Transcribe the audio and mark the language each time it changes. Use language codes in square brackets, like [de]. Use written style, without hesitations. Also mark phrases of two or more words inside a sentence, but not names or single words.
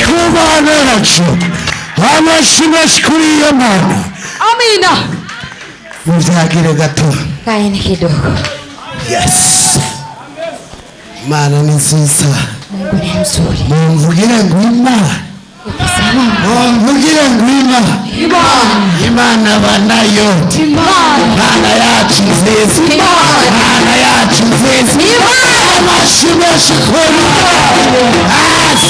[rw] Mana yacu amashimwe kuri iyo Mana. Amina. Muzagire gato. [sw] Kaeni kidogo. [rw] Yes. Mana ni nziza. [sw] Mungu ni mzuri. [rw] Mumvugire ngwima. Mumvugire ngwima. Imana banayo. Mana yacu nziza. Mana yacu nziza. Amashimwe kuri.